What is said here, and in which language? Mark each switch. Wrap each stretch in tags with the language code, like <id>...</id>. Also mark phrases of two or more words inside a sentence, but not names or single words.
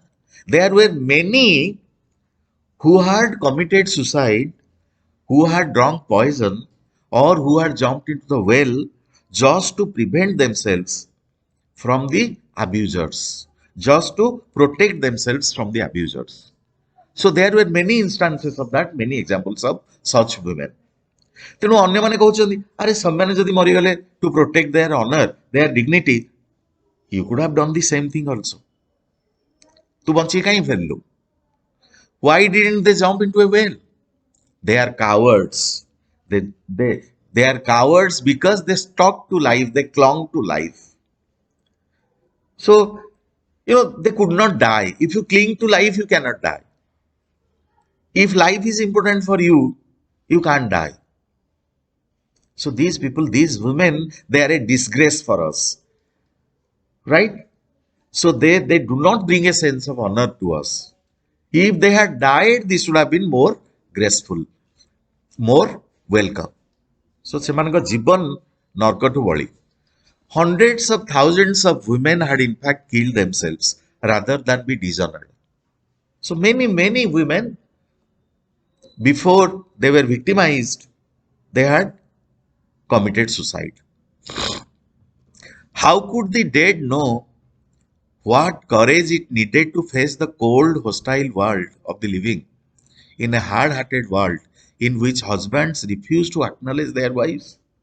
<en>There were many who had committed suicide, who had drunk poison, or who had jumped into the well just to prevent themselves from the abusers, just to protect themselves from the abusers. So there were many instances of that, many examples of such women.</en> <or>ତେଣୁ ଅନ୍ୟମାନେ କହୁଛନ୍ତି ଆରେ ସେମାନେ ଯଦି ମରିଗଲେ</or> <en>to protect their honour their dignity you could have done the same thing also.</en> <or>ତୁ ବଞ୍ଚିକି କାହିଁ ଫେରିଲୁ?</or> <en>Why didn't they jump into a well? They are cowards. They are cowards because they stuck to life, they clung to life. So, they could not die. If you cling to life, you cannot die. If life is important for you, you can't die. So these people, these women, they are a disgrace for us, right? So they do not bring a sense of honor to us. If they had died, this would have been more graceful, more welcome.</en> <or>So ସେମାନଙ୍କ ଜୀବନ ନର୍କଠୁ ବଳି.</or> <en>Hundreds of thousands of women had in fact killed themselves rather than be dishonored. So many women, before they were victimized, they had committed suicide. How could the dead know what courage it needed to face the cold, hostile world of the living in a hard hearted world in which husbands refuse to acknowledge their wives?</en>